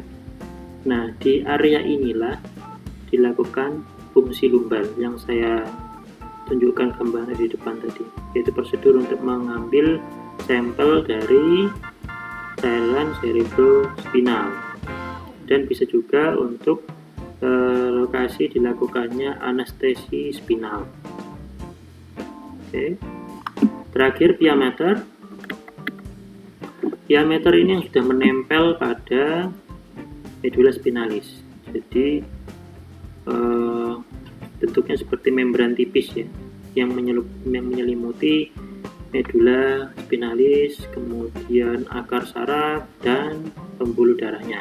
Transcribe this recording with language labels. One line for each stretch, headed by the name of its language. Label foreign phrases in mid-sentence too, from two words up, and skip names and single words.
Indonesian: Nah, di area inilah dilakukan fungsi lumbar yang saya tunjukkan gambarnya di depan tadi, yaitu prosedur untuk mengambil sampel dari cairan cerebrospinal, dan bisa juga untuk lokasi dilakukannya anestesi spinal. Oke. Terakhir
Latin: pia mater. Pia mater
Indonesian: ini yang sudah menempel pada
Latin: medula spinalis.
Indonesian: Jadi bentuknya seperti membran tipis ya, yang menyelimuti
Latin: medula spinalis,
Indonesian: kemudian akar saraf dan pembuluh darahnya.